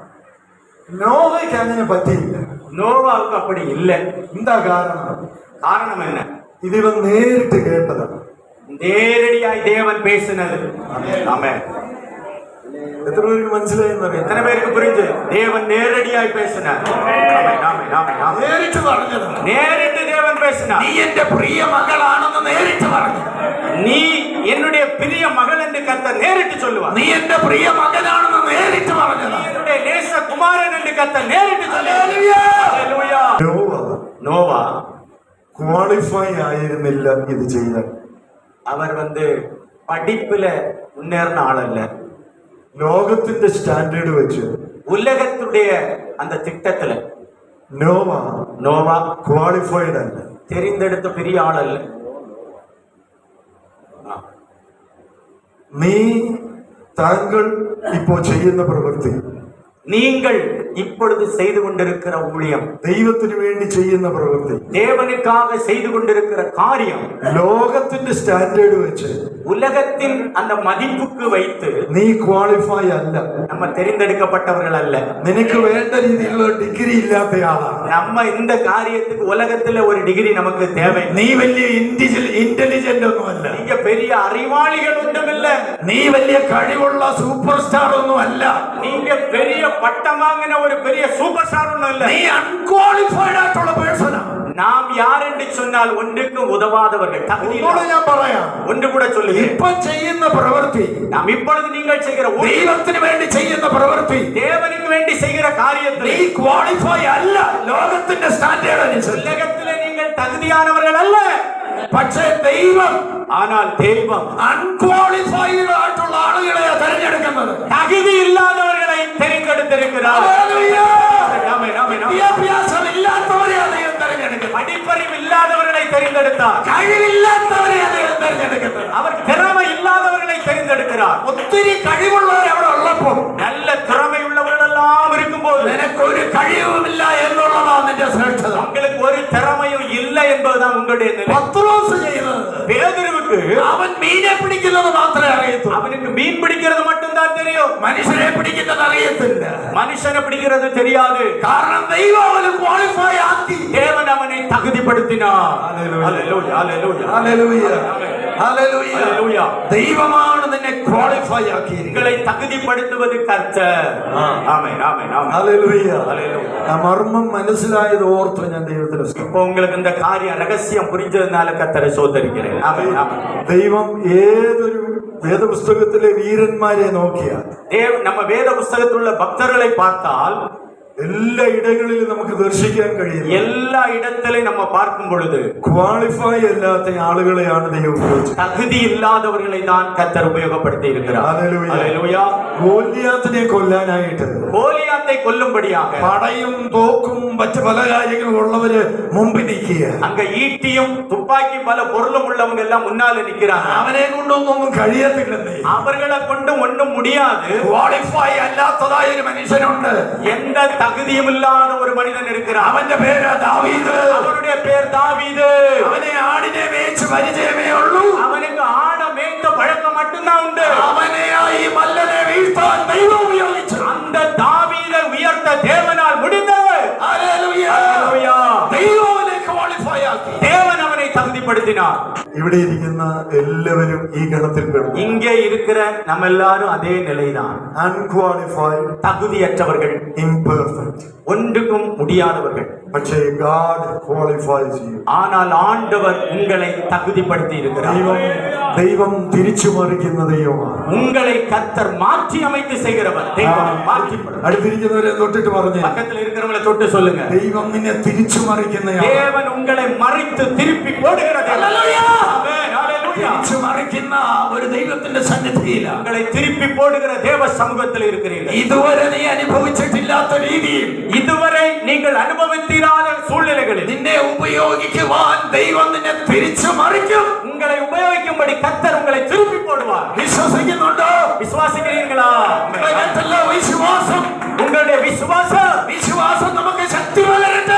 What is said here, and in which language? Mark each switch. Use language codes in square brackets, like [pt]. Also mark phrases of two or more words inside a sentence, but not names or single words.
[ml] നോഹയ്ക്ക് അങ്ങനെ പറ്റിയില്ല. [ta] நோவாவுக்கு அப்படி இல்லை. [ml] എന്താ കാരണം? [ta] காரணம் என்ன? [ml] ഇതിവൻ നേരിട്ട് കേട്ടതാണ്. [ta] நேரடியாய் தேவன் பேசினது. ஆமென். [ml] എത്ര പേർക്ക് മനസ്സിലായെന്നറിയാം? [ta] எத்தனை பேருக்கு புரிஞ்சு? தேவன் நேரடியாய் பேசினார். ஆமென், ஆமென், ஆமென், ஆமென். [ml] നേരിട്ട് പറഞ്ഞതാണ്. [ta] நேரிட்டு தேவன் பேசினார். [ml] നീ എന്റെ പ്രിയ മകളാണെന്ന് നേരിട്ട് പറഞ്ഞു. [ta] நீ என்னுடைய பிரிய மகள் என்று கர்த்தர் நேரிட்டு சொல்லுவார். [ml] നീ എന്റെ പ്രിയ മകനാണെന്ന് നേരിട്ട് പറഞ്ഞതാണ്. [ta] என்னுடைய நேச குமாரன் என்று கர்த்தர் நேரிட்டு சொல்லுவார். ஹல்லேலூயா. [ml] നോവ [ta] நோவா [ml] ക്വാളിഫൈ ആയിരുന്നില്ല ഇത് ചെയ്യാൻ. [ta] அவர் படிப்புல முன்னேறின ஆள் அல்ல. [ml] ലോകത്തിന്റെ സ്റ്റാൻഡേർഡ് വെച്ച് [ta] உலகத்துடைய அந்த திட்டத்துல [ml] നോവ [ta] நோவா [ml] ക്വാളിഫൈഡ് അല്ല. [ta] தெரிந்தெடுத்த பெரிய ஆள் அல்ல. [ml] നീ താങ്കൾ ഇപ്പോ ചെയ്യുന്ന പ്രവൃത്തി, [ta] நீங்கள் இப்பொழுது செய்து கொண்டிருக்கிற ஊழியம், [ml] ദൈവത്തിന് വേണ്ടി ചെയ്യുന്ന പ്രവൃത്തി, [ta] தேவனுக்காக செய்து கொண்டிருக்கிற காரியம், [ml] ലോകത്തിന്റെ സ്റ്റാൻഡേർഡ് വെച്ച് [ta] உலகத்தின் அந்த மதிப்புக்கு வைத்து [ml] നീ ക്വാളിഫൈ അല്ല. [ta] நம்ம தெரிந்தெடுக்கப்பட்டவர்கள் அல்ல. [ml] നിനക്ക് വേണ്ട രീതിയിലുള്ള ഡിഗ്രി ഇല്ലാത്തയാളാണ്. [ta] நம்ம இந்த காரியத்துக்கு உலகத்துல ஒரு டிகிரி நமக்கு தேவை. [ml] നീ വലിയ ഇന്റലിജന്റ് ഒന്നുമല്ല. [ta] நீங்க பெரிய அறிவாளிகள் ஒன்றும் இல்ல. [ml] നീ വലിയ കഴിവുള്ള [en] super star [ml] ഒന്നുമല്ല. [ta] நீங்க பெரிய பட்டம் வாங்கின ஒரு பெரிய [en] super star [ta] ஒன்றும் இல்ல. [ml] നീ അൺക്വാളിഫൈഡ് ആയിട്ടുള്ള പേഴ്സണാണ്. [ta] நாம் யார் என்று சொன்னால் ஒன்றுக்கும் உதவாதவர்கள், தகுதி [ml] ഒന്നുകൂടെ ഞാൻ പറയാം. [ta] ஒன்று கூட சொல்லுங்க. [ml] ഇപ്പൊ ചെയ്യുന്ന പ്രവൃത്തി, [ta] நாம் இப்பொழுது நீங்கள் செய்கிற [ml] ദൈവത്തിന് വേണ്ടി ചെയ്യുന്ന പ്രവൃത്തി, [ta] தேவனுக்கு வேண்டி செய்கிற காரியத்தில் [ml] നീ ക്വാളിഫൈ അല്ല ലോകത്തിന്റെ സ്റ്റാൻഡേർഡ് അനുസരിച്ച്. [ta] உலகத்திலே நீங்கள் தகுதியானவர்கள் அல்ல. [ml] പക്ഷേ ദൈവം [ta] ஆனால் தெய்வம் [ml] അൺക്വാളിഫൈഡ് ആയിട്ടുള്ള ആളുകളെ തെരഞ്ഞെടുക്കുന്നത്. [ta] தகுதி இல்லாதவர்களை தெரிந்தெடுத்திருக்கிறார். [ml] ഹല്ലേലൂയ. [ta] ஆமென், ஆமென், ஆமென். [ml] വിദ്യാഭ്യാസം ഇല്ലാത്തവരെ ദൈവം തെരഞ്ഞെടുക്കുന്നത്. [ta] படிப்பறிவு இல்லாதவர்களை தெரிந்தெடுத்தார். [ml] കഴിവില്ലാത്തവരെ ദൈവം തെരഞ്ഞെടുക്കുന്നത്. [ta] அவர் திறமை இல்லாதவர்களை தெரிந்தெடுக்கிறார். [ml] ഒത്തിരി കഴിവുള്ളവർ അവിടെ ഉള്ളപ്പോൾ, [ta] நல்ல திறமை உள்ளவர்கள் எல்லாம் இருக்கும்போது [ml] നിനക്കൊരു കഴിവുമില്ല എന്നുള്ളതാണ് നിന്റെ ശ്രേഷ്ഠത. [ta] உங்களுக்கு ஒரு திறமையும் இல்லை என்பதுதான் உங்களுடைய நிலை. [ml] പത്രോസ് ചെയ്തത്, [ta] பேதுருவுக்கு [ml] അവൻ മീനെ പിടിക്കുന്നത് മാത്രമേ അറിയത്തുള്ളൂ. [ta] அவனுக்கு மீன் பிடிக்கிறது மட்டும்தான் தெரியும். [ml] മനുഷ്യനെ പിടിക്കുന്നത് അറിയത്തില്ല. [ta] மனுஷனை பிடிக்கிறது தெரியாது. [ml] കാരണം ദൈവം അവന് ക്വാളിഫൈ ആക്കി. [ta] தேவன் அவனை தகுதிப்படுத்தினார். [ml] Hallelujah. Hallelujah, hallelujah. ഹല്ലേലൂയ. Amen. ഹല്ലേലൂയ. ഹല്ലേലൂയ. ദൈവമാണ് നിന്നെ ക്വാളിഫൈ ആക്കിയിരിക്കുന്നത്. [ta] உங்களை தகுதிப்படுத்துவது கர்த்தர். ஆமென் ஆமென் ஆமென். [ml] ഹല്ലേലൂയ. [ta] ஹல்லேலூயா. [ml] ആ മർമ്മം മനസ്സിലായത് ഓർത്ത് ഞാൻ ദൈവത്തിന് സ്തുതി. [ta] இப்போ உங்களுக்கு இந்த காரியம் ரகசியம் புரிஞ்சதுனால கர்த்தரை சோதரிக்கிறேன். ஆமென் ஆமென். [ml] ദൈവം ഏതൊരു വേദപുസ്തകത്തിലെ വീരന്മാരെ നോക്കിയാൽ [ta] நம்ம வேத புஸ்தகத்தில் உள்ள பக்தர்களை பார்த்தால் [ml] എല്ലാ ഇടങ്ങളിലും നമുക്ക് ദർശിക്കാൻ കഴിയും. [ta] எல்லா இடத்திலும் நம்ம பார்க்கும் பொழுது [ml] ക്വാളിഫൈ അല്ലാത്ത ആളുകളെയാണ് ദൈവം ഉപയോഗിച്ചത്. [ta] தகுதி இல்லாதவர்களை தான் கர்த்தர் உபயோகப்படுத்தி இருக்கிறார். [ml] ഹല്ലേലൂയ. [ta] ஹல்லேலூயா. [ml] ഗോലിയാത്തിനെ കൊല്ലാനായിട്ട് [ta] கோலியாத்தை கொல்லும்படியாக [ml] പടയും തോക്കും മറ്റ് പല കാര്യങ്ങളും ഉള്ളവര് മുമ്പിൽ നിൽക്കുക. [ta] அங்க ஈட்டியும் துப்பாக்கி பல பொருளும் உள்ளவங்க எல்லாம் முன்னால நிக்கிறாங்க. [ml] അവനെ കൊണ്ടൊന്നും കഴിയത്തില്ലെന്നേ. [ta] அவர்களை கொண்டு ஒண்ணும் முடியாது. [ml] ക്വാളിഫൈ അല്ലാത്തതായ ഒരു മനുഷ്യനുണ്ട്. [ta] எந்த தகுதியும் இல்லாத ஒரு மனிதன் இருக்கிறான். [ml] അവന്റെ പേര് ദാവീദ്. [ta] அவனுடைய பேர் தாவீது. [ml] അവനെ ആടിനെ മേച്ച് പരിചയമേ ഉള്ളൂ. [ta] அவனுக்கு ஆட மேய்த்த பழக்கம் மட்டும்தான் உண்டு. [ml] അവനെ ഈ മല്ലനെ വീഴ്ത്താൻ ദൈവം ഉപയോഗിച്ചു. [ta] அந்த தாவீதை உயர்த்த தேவனால் முடிந்தது. [ml] ഹല്ലേലൂയ. [ta] ஹல்லேலூயா. [ml] ദൈവം അവനെ ക്വാളിഫൈ ആക്കി. [ta] தேவன் அவனை தகுதிப்படுத்தினார். [ml] ഇവിടെ ഇരിക്കുന്ന എല്ലാവരും ഈ ഗണത്തിൽ പെടും. [ta] இங்கே இருக்கிற நம்ம எல்லாரும் அதே நிலைதான். [ml] അൺക്വാളിഫൈഡ്, [ta] தகுதியற்றவர்கள், [ml] imperfect. [ta] ஒன்றுக்கும் முடியாதவர்கள். [en] പക്ഷേ God qualifies you. [ta] ஆனால் ஆண்டவர் உங்களை தகுதிப்படுத்தி இருக்கிறார். [ml] ദൈവം തിരിച്ചു മറിക്കുന്ന ദൈവമാണ്. [ta] உங்களை கர்த்தர் மாற்றி அமைத்து செய்கிறவர். தெய்வம் மாற்றி. [ml] അടുത്തിരിക്കുന്നവരെ തൊട്ടിട്ട് പറഞ്ഞു, [ta] பக்கத்தில் இருக்கிறவங்களை தொட்டு சொல்லுங்க. [ml] ദൈവം നിന്നെ തിരിച്ചു മറിക്കുന്നയാൾ. [ta] தேவன் உங்களை மறித்து திருப்பி போடுகிற தேவன். [ml] ഹല്ലേലൂയ. [ta] ஆமென். ஹல்லேலூயா. [ml] തിരിച്ചു മറിക്കുന്ന ഒരു ദൈവത്തിന്റെ സന്നിധിയിലാണ് [ta] உங்களை திருப்பி போடுகிற தேவ சமூகத்தில் இருக்கிறீர்கள். [ml] ഇതുവരെ നീ അനുഭവിച്ചിട്ടില്ലാത്ത രീതിയിൽ [ta] இதுவரை நீங்கள் அனுபவித்திராத சூழ்நிலைகளில் [ml] നിന്നെ ഉപയോഗിക്കുവാൻ ദൈവം നിന്നെ തിരിച്ചു മറിക്കും. [ta] உங்களை உபயோகிக்கும்படி கர்த்தர் உங்களை திருப்பி போடுவார். [ml] വിശ്വസിക്കുന്നുണ്ടോ? [ta] விசுவாசிக்கிறீர்களா? [ml] ഇതിനകത്തുള്ള വിശ്വാസം, [ta] உங்களுடைய விசுவாசம் [ml] വിശ്വാസം നമുക്ക് ശക്തി പകരട്ടെ.